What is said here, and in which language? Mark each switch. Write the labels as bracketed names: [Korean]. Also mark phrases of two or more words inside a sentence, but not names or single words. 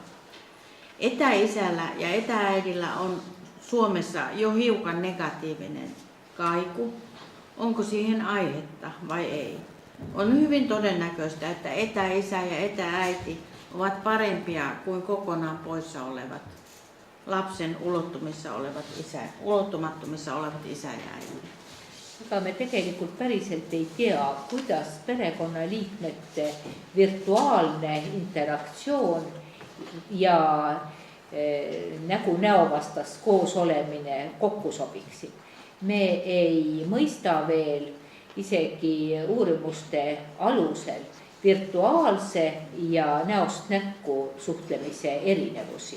[Finnish] Etäisällä ja etääidillä on Suomessa jo hiukan negatiivinen kaiku. Onko siihen aihetta vai ei? On hyvin todennäköistä, että etäisä ja etääiti ovat parempia kuin kokonaan poissa olevat lapsen ulottumattomissa olevat isä ja äiti. [Estonian] Aga me tegelikult päriselt ei tea, kuidas perekonnaliikmete virtuaalne interaktsioon ja nägu näovastas koos olemine kokku sobiksid. Me ei mõista veel isegi uurimuste alusel virtuaalse ja näost näkku suhtlemise erinevusi.